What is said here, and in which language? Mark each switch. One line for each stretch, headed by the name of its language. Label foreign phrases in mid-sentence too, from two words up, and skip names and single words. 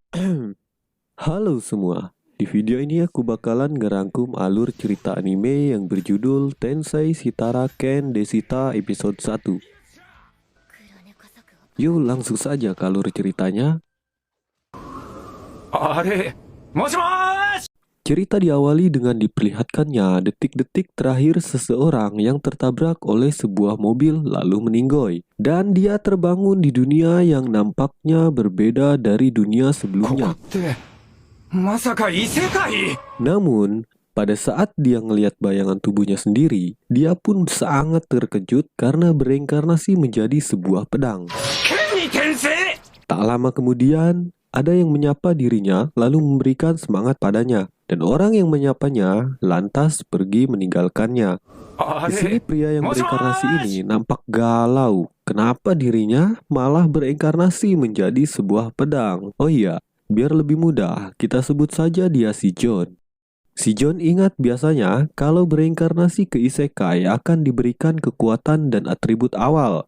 Indonesian: Halo semua, di video ini aku bakalan ngerangkum alur cerita anime yang berjudul Tensei Shitara Ken Deshita episode 1. Yuk langsung saja ke alur ceritanya.
Japanese: あれ、もしもーし。
Indonesian: Cerita diawali dengan diperlihatkannya detik-detik terakhir seseorang yang tertabrak oleh sebuah mobil lalu meninggoy. Dan dia terbangun di dunia yang nampaknya berbeda dari dunia
Japanese: ここ
Indonesian: sebelumnya.
Japanese: ってまさか異世界？
Indonesian: Namun, pada saat dia ngelihat bayangan tubuhnya sendiri, dia pun sangat terkejut karena bereinkarnasi menjadi sebuah pedang.
Japanese: 剣に転生？
Indonesian: Tak lama kemudian, ada yang menyapa dirinya lalu memberikan semangat padanya. Dan orang yang menyapanya lantas pergi meninggalkannya.
Japanese: あ
Indonesian: Di sini
Japanese: れ、
Indonesian: pria yang
Japanese: もしも
Indonesian: bereinkarnasi
Japanese: ー
Indonesian: ini
Japanese: し。
Indonesian: nampak galau. Kenapa dirinya malah bereinkarnasi menjadi sebuah pedang? Oh iya, biar lebih mudah, kita sebut saja dia si John. Si John ingat biasanya kalau bereinkarnasi ke isekai akan diberikan kekuatan dan atribut awal.